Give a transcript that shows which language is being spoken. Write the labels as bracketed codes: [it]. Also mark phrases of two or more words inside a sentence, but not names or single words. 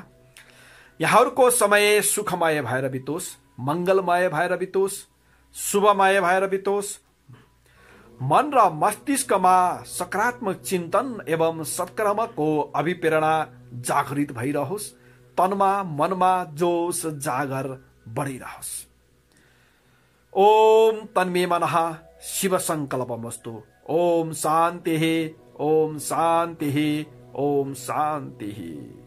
[ne] यहाँहरूको समय सुखमय भएर बितोस्, मंगलमय भएर बितोस्, शुभमय भएर बितोस्। मन र मस्तिष्कमा सकारात्मक चिन्तन एवं सत्कर्मको अभिप्रेरणा जागृत भइरहोस्। तनमा मनमा जोश जागर बढिरहोस्। [sa] ओम तन्मे मनः शिव संकल्पमस्तु। ओम शान्तिः, ओम शान्तिः, ओम शान्तिः।